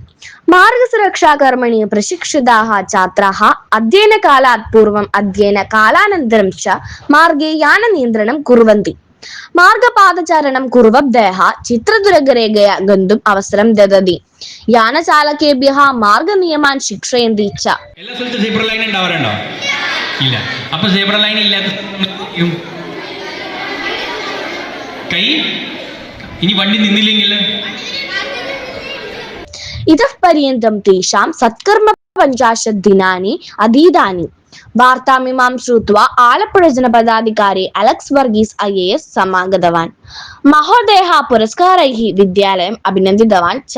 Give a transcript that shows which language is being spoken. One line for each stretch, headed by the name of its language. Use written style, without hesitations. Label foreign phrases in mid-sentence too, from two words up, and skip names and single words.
Sanskrit: मार्गसुरक्षाकर्मणि प्रशिक्षिताः छात्राः अध्ययनकालात् पूर्वम् अध्ययनकालानन्तरं च मार्गे याननियन्त्रणं कुर्वन्ति। मार्गपादचारणं कुर्वद्भ्यः चित्रदुर्गरेखया गन्तुम् अवसरं ददति। यानचालकेभ्यः मार्गनियमान् शिक्षयन्ति च।
Malayalam: എല്ലാ സ്ഥലത്തും
English: zebra line
Malayalam: ഉണ്ടാവാറുണ്ടോ? ഇല്ല. അപ്പോൾ
English: zebra line
Malayalam: ഇല്ലാത്ത കൈ ഇനി വണ്ടി നിന്നില്ലെങ്കിൽ
Sanskrit: इतः पर्यन्तं तेषां सत्कर्म 50 दिनानि अधीतानि। वार्तामिमां श्रुत्वा आलपुळ जनपदाधिकारी अलेक्स् वर्गीस् IAS समागतवान्। महोदयः पुरस्कारैः विद्यालयम् अभिनन्दितवान् च।